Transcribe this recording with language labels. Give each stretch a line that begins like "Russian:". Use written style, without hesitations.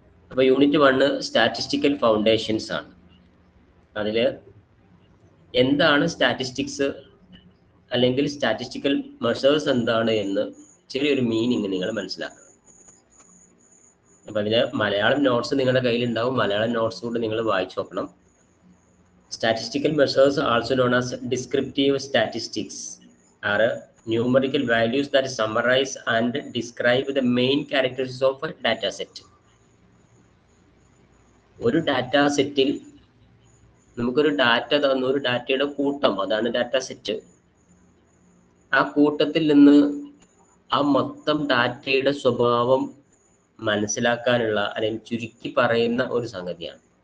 Malayalam: അപ്പോൾ unit 1 statistical foundations ആണ്. അതിൽ എന്താണ് സ്റ്റാറ്റിസ്റ്റിക്സ് അല്ലെങ്കിൽ സ്റ്റാറ്റിസ്റ്റിക്കൽ മെഷേഴ്സ് എന്താണ് എന്ന് ചെറിയൊരു മീനിങ് നിങ്ങൾ മനസ്സിലാക്കണം. അപ്പോൾ അതിൽ മലയാളം നോട്ട്സ് നിങ്ങളുടെ കയ്യിലുണ്ടാവും. മലയാളം നോട്ട്സ് കൂടെ നിങ്ങൾ വായിച്ചു നോക്കണം.
English: Statistical measures also known as descriptive statistics are numerical values that summarize and describe the main characteristics of a data set.
Malayalam: ഒരു ഡാറ്റാ സെറ്റിൽ നമുക്കൊരു ഡാറ്റ തന്നു, ഒരു ഡാറ്റയുടെ കൂട്ടം, അതാണ് ഡാറ്റാ സെറ്റ്. ആ കൂട്ടത്തിൽ നിന്ന് ആ മൊത്തം ഡാറ്റയുടെ സ്വഭാവം മനസ്സിലാക്കാനുള്ള അല്ലെങ്കിൽ ചുരുക്കി പറയുന്ന ഒരു സംഗതിയാണ്.